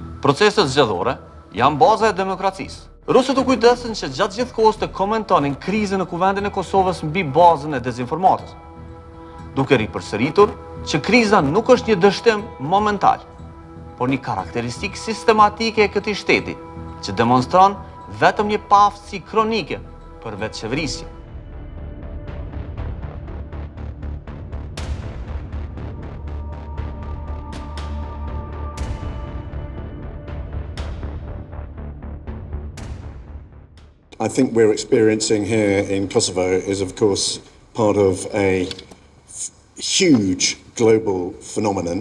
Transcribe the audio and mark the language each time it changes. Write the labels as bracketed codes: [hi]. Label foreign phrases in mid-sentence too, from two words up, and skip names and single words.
[sq] Proceset zgjedhore janë baza e demokracisë. Rusët u kujdesin që gjatë gjithë kohës të komentonin krizën në kuvendin e Kosovës mbi bazën e dezinformatës, duke ripërsëritur që kriza nuk është një dështim momental, por një karakteristikë sistematike e këtij shteti, që demonstron vetëm një paaftësi kronike për vetëqeverisje. [en] I think we're experiencing here in Kosovo is, of course, part of a huge global phenomenon.